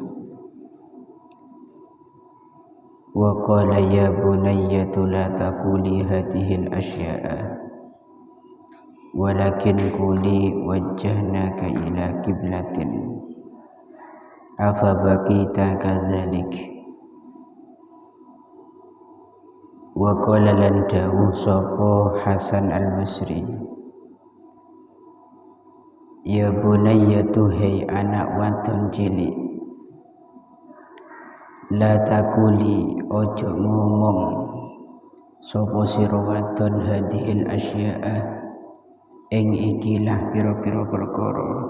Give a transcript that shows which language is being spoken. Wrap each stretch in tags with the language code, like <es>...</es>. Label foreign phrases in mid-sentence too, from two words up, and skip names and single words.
<ar>وقال يا بنية لا تقولي هذه الأشياء ولكن قولي وجهناك إلى قبلة أفبقيت كذلك.</ar> <jv>وقال lan dawuh sapa Hasan al-Basri,</jv> <ar>ya bunayyatu</ar> <jv>hai anak wadon cilik,</jv> <ar>la takuli</ar> <jv>ojo ngomong sapa sira wadon</jv> <ar>hadhil asya'a</ar> <jv>ing ikilah pira-pira perkara,</jv>